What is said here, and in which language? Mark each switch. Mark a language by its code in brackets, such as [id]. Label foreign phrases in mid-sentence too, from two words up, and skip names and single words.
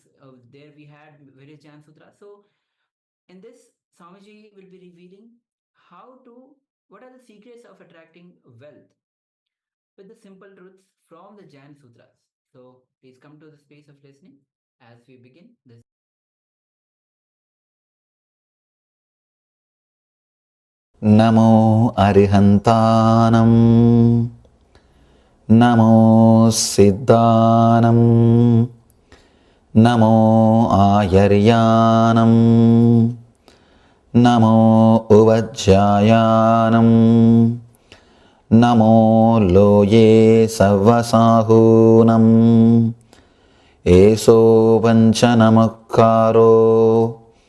[en] There we had various Jain Sutras. So in this, Swamiji will be revealing what are the secrets of attracting wealth with the simple truths from the Jain Sutras. So please come to the space of listening as we begin this. [pra] Namo Arihantanam, Namo Siddhanam, Namo Ayaryanam, Namo Uvajjayanam, Namo Loye Savasahunam, Eso Vanchanamukkaro,